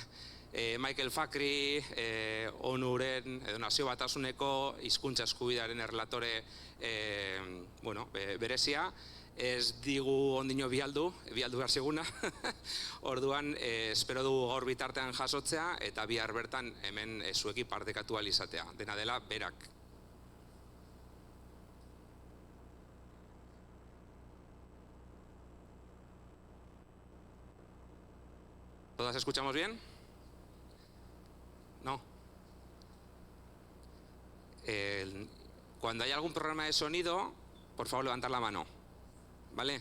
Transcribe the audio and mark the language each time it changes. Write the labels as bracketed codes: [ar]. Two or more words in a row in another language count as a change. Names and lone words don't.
[eu] Michael Fakri, ONU-ren, edo Nazio Batasuneko hizkuntza eskubidearen errelatore berezia, ez digu ondino bialdu behar ziguna. Orduan, espero dugu gaur bitartean jasotzea eta bihar bertan hemen zuekin partekatu ahal izatea. Dena dela, berak. [es] ¿Todas escuchamos bien? ¿No? Cuando hay algún problema de sonido, por favor levantar la mano, ¿vale?